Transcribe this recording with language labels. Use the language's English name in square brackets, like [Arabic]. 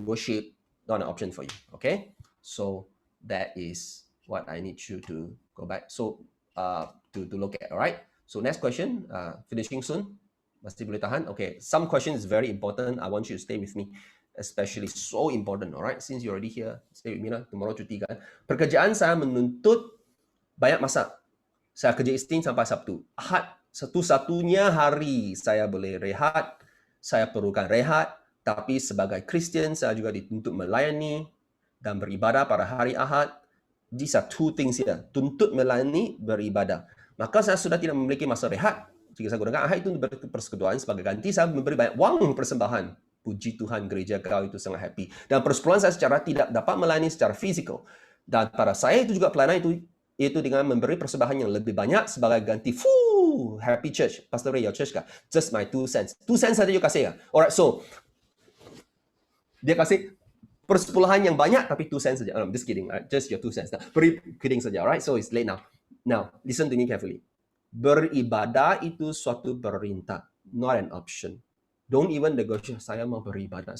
[English] Worship, not an option for you. Okay? So that is what I need you to go back. So to look at. All right. So next question. Finishing soon. [Malay] Masih boleh tahan. [English] Okay. Some question is very important. I want you to stay with me. Especially so important. All right. Since you're already here, stay with me lah. [Malay] Tomorrow cuti kan. Pekerjaan saya menuntut banyak masa. Saya kerja Isnin sampai Sabtu. Ahad satu-satunya hari saya boleh rehat. Saya perlukan rehat. Tapi sebagai Kristian, saya juga dituntut melayani dan beribadah pada hari Ahad. [English] These are two things here. [Malay] Tuntut melayani, beribadah. Maka saya sudah tidak memiliki masa rehat. Jika saya gunakan Ahad itu untuk persekutuan, sebagai ganti saya memberi banyak wang persembahan. Puji Tuhan, gereja kau itu sangat happy. Dan persekutuan saya secara tidak dapat melayani secara fizikal. Dan pada saya itu juga pelayanan itu dengan memberi persembahan yang lebih banyak sebagai ganti. [English] Happy church. Pastor Ray, your church kah? Just my [Malay] 2 cents. 2 cents saja you kasih kah? [English] Alright, so [Malay] dia kasih persepuluhan yang banyak tapi 2 cents saja. [English] I'm just kidding. Just your 2 cents. Kidding saja. Alright, so it's late now. Now, listen to me carefully. [Malay] Beribadah itu suatu perintah, [English] not an option. Don't even negotiate. [Malay] Saya mau beribadah.